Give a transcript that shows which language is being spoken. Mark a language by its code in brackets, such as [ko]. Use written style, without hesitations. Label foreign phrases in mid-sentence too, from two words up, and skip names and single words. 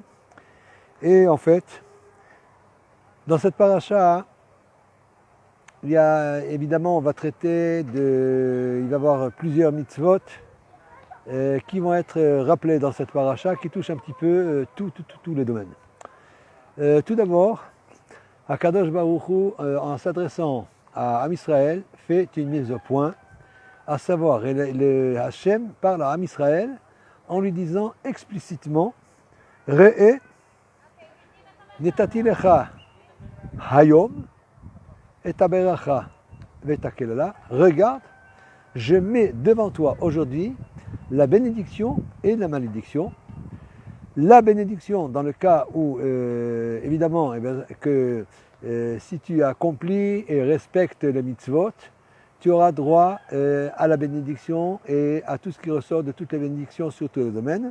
[fr] Et en fait, dans cette paracha, il y a évidemment, on va traiter il va y avoir plusieurs mitzvot qui vont être rappelés dans cette paracha, qui touchent un petit peu tous les domaines. Tout d'abord, [he] הקדוש ברוך הוא, [fr] en s'adressant à Am Israël, fait une mise au point, à savoir, le Hachem parle à Am Israël en lui disant explicitement [he] ראה נתתי לך היום את הברכה והקללה. [fr] Regarde, je mets devant toi aujourd'hui la bénédiction et la malédiction. La bénédiction dans le cas où, évidemment, si tu accomplis et respectes les mitzvot, tu auras droit à la bénédiction et à tout ce qui ressort de toutes les bénédictions sur tous les domaines.